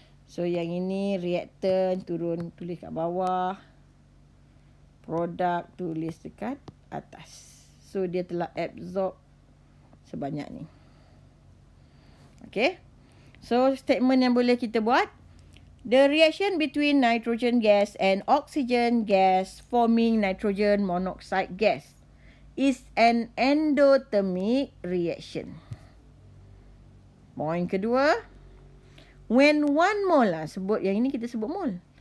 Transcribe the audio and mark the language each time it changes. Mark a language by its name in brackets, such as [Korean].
[Malay] So, yang ini reactant turun, tulis kat bawah. Produk tulis dekat atas. So, dia telah absorb sebanyak ni. Okay. So, statement yang boleh kita buat. [English] The reaction between nitrogen gas and oxygen gas forming nitrogen monoxide gas is an endothermic reaction. [Malay] Point kedua. [English] When 1 mole, [Malay] sebut yang ini kita sebut mole.